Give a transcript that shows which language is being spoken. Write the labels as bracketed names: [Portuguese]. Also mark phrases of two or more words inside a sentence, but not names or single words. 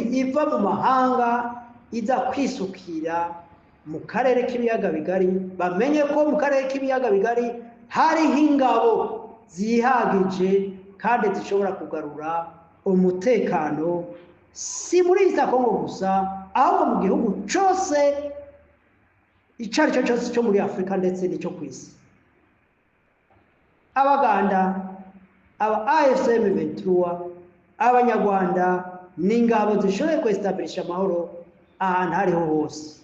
[Kinyarwanda] iva mu mahanga iza kwisukira mu karere k'ibiyaga bigari, bamenye ko mu karere k'ibiyaga bigari hariho ingabo zihagije kandi zishobora kugarura umutekano si muri East Congo gusa, ahubwo mu gihugu cyose icyo ari cyo cyose cyo muri Afurika ndetse n'icyo ku isi. Abaganda, aba AFC M23, abanyarwanda n'ingabo zishoboye kwestablisha amahoro ahantu hariho hose.